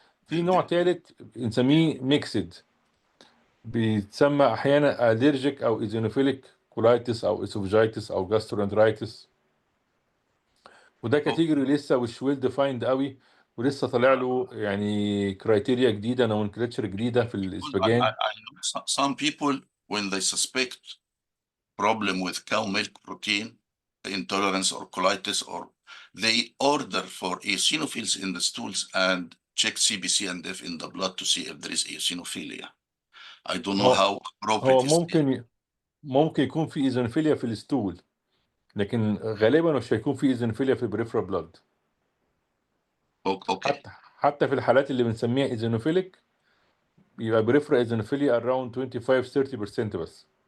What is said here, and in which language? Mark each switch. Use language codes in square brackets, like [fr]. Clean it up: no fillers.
[ar] في نوع ثالث بنسميه ميكسد، بيتسمى احيانا الرجيك او ايزينوفيليك كولايتس او اسوفجايتس او جاسترونترايتس، وده كاتيجوري لسه مش ويل ديفايند قوي، ولسه طالع له يعني كرايتيريا جديده، نومنكلتشر جديده في الاسباجان. [en] I know some people when they suspect problem with cow milk protein intolerance or colitis, or they order for eosinophils in the stools and check CBC and F in the blood to see if there is eosinophilia. I don't know how appropriate [ar] هو ممكن يكون في ايزونوفيليا في الستول، لكن غالبا مش هيكون في ايزونوفيليا في البريفرال بلاد. اوكي. حتى في الحالات اللي بنسميها ايزونوفيليك يبقى بريفرال ايزونوفيليا [en] around 25-30% [ar] بس.